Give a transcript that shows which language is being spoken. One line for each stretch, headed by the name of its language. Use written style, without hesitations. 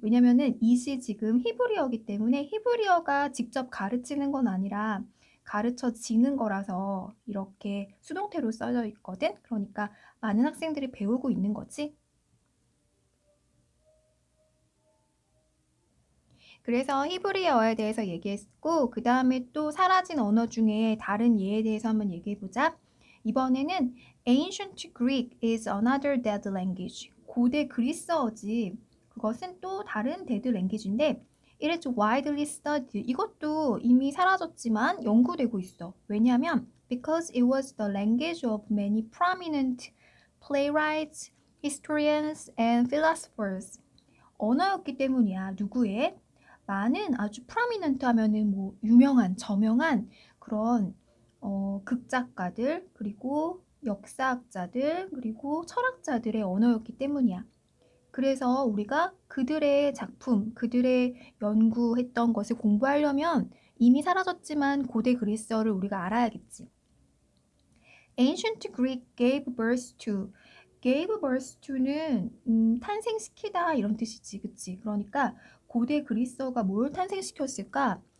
Korean: 왜냐면은 이시 지금 히브리어기 때문에 히브리어가 직접 가르치는 건 아니라 가르쳐지는 거라서 이렇게 수동태로 써져 있거든. 그러니까 많은 학생들이 배우고 있는 거지. 그래서 히브리어에 대해서 얘기했고 그 다음에 또 사라진 언어 중에 다른 예에 대해서 한번 얘기해보자. 이번에는
English: Ancient Greek is another dead language.
Korean: 고대 그리스어지. 그것은 또 다른
English: dead language인데 It is widely studied.
Korean: 이것도 이미 사라졌지만 연구되고 있어. 왜냐하면
English: because it was the language of many prominent playwrights, historians, and philosophers.
Korean: 언어였기 때문이야. 누구의? 많은 아주 프로미넌트 하면은 뭐 유명한, 저명한 그런 극작가들, 그리고 역사학자들, 그리고 철학자들의 언어였기 때문이야. 그래서 우리가 그들의 작품, 그들의 연구했던 것을 공부하려면 이미 사라졌지만 고대 그리스어를 우리가 알아야겠지.
English: Ancient Greek gave birth to. gave birth to
Korean: 는 탄생시키다 이런 뜻이지, 그치? 그러니까 고대 그리스어가 뭘 탄생시켰을까?